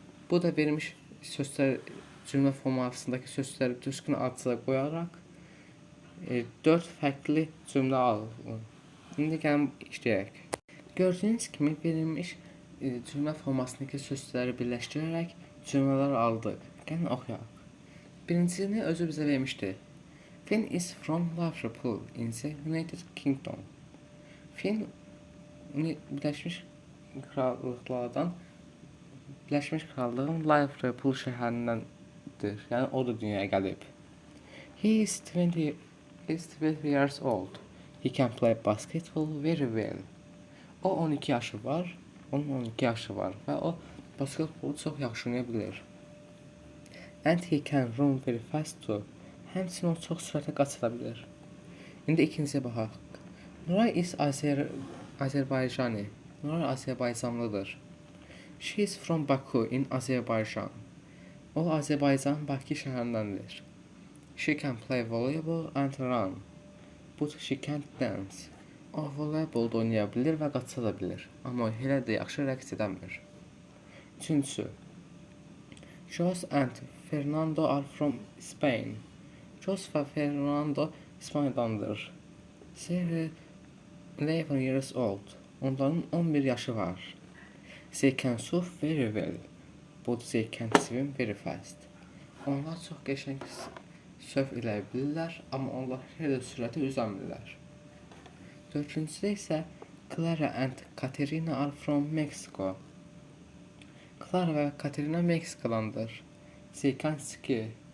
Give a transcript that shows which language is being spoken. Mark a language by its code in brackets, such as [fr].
[az] Bu da verilmiş sözlər cümlə formasındakı sözləri düzgün ardıcıla qoyaraq 4 fərqli cümlə alın. İndi gəlin işləyək. Gördüyünüz kimi verilmiş cümlə formasındakı sözləri birləşdirərək cümlələr aldıq. Gəlin oxuyaq. Birincisini özü bizə vermişdi. [en] Finn is from Liverpool in the United Kingdom. [az] Finn Birləşmiş Krallıqlardan Birləşmiş Krallığın Liverpool şəhərindəndir. Yəni o da dünyaya gəlib. [en] He is 20 years old. He can play basketball very well. [az] O 12 yaşı var. Onun 12 yaşı var və o basketbolu çox yaxşı oynaya bilir. [en] And he can run very fast too. [az] Həmçinin o çox sürətlə qaçıra bilir. İndi ikinciyə baxaq. [en] Nuray is Azərbaycani. [az] Nuray Azərbaycanlıdır. [en] She is from Baku in Azerbaijan. [az] O Azərbaycanın Bakı şəhərindəndir. [en] She can play volleyball and run. But she can't dance. [az] O voleybol da oynaya bilir və qaça da bilir. Amma elə də yaxşı rəqs edəmir. Üçüncüsü. [en] Jos and Fernando are from Spain. [az] Jos və Fernando İspaniyadandır. [en] They are 11 years old. [az] Onların 11 yaşı var. [en] They can surf very well. But they can't swim very fast. [az] Onlar çox qəşəng surf eləyə bilirlər, amma onlar elə sürətlə üzəmirlər. Dördüncüdə isə [en] Clara and Katerina are from Mexico. [az] Clara və Katerina Meksikadandır. [en] They can ski.